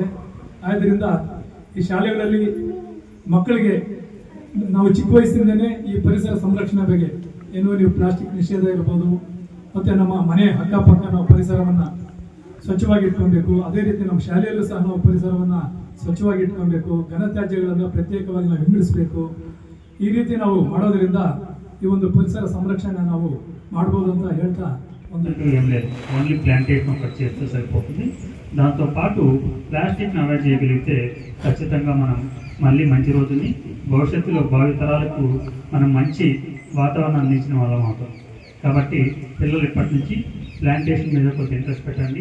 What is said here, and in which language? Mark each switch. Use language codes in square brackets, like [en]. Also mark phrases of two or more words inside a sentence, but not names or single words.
[kn] ಆದ್ದರಿಂದ ಈ ಶಾಲೆಗಳಲ್ಲಿ ಮಕ್ಕಳಿಗೆ ನಾವು ಚಿಕ್ಕ ವಯಸ್ಸಿಂದನೇ ಈ ಪರಿಸರ ಸಂರಕ್ಷಣೆ ಬಗ್ಗೆ ನೀವು ಪ್ಲಾಸ್ಟಿಕ್ ನಿಷೇಧ ಇರ್ಬೋದು, ಮತ್ತು ನಮ್ಮ ಮನೆ ಅಕ್ಕಪಕ್ಕ ನಾವು ಪರಿಸರವನ್ನು ಸ್ವಚ್ಛವಾಗಿ ಇಟ್ಕೊಬೇಕು. ಅದೇ ರೀತಿ ನಮ್ಮ ಶಾಲೆಯಲ್ಲೂ ಸಹ ನಾವು ಪರಿಸರವನ್ನು ಸ್ವಚ್ಛವಾಗಿ ಇಟ್ಕೊಬೇಕು. ಘನತ್ಯಾಜ್ಯಗಳನ್ನು ಪ್ರತ್ಯೇಕವಾಗಿ ನಾವು ವಿಂಗಡಿಸಬೇಕು. ಈ ರೀತಿ ನಾವು ಮಾಡೋದ್ರಿಂದ ಈ ಒಂದು ಪರಿಸರ ಸಂರಕ್ಷಣ ನಾವು ಮಾಡ್ಬೋದು ಅಂತ ಹೇಳ್ತಾ [te] ఏం లేదు, [en] only plantation [te] ఒకటి చేస్తే సరిపోతుంది. దాంతోపాటు ప్లాస్టిక్ని అవాయిడ్ చేయగలిగితే ఖచ్చితంగా మనం మళ్ళీ మంచి రోజుని భవిష్యత్తులో భావితరాలకు మనం మంచి వాతావరణం అందించిన వాళ్ళం అవుతాం. కాబట్టి పిల్లలు ఇప్పటి నుంచి ప్లాంటేషన్ మీద కొంచెం ఇంట్రెస్ట్ పెట్టండి.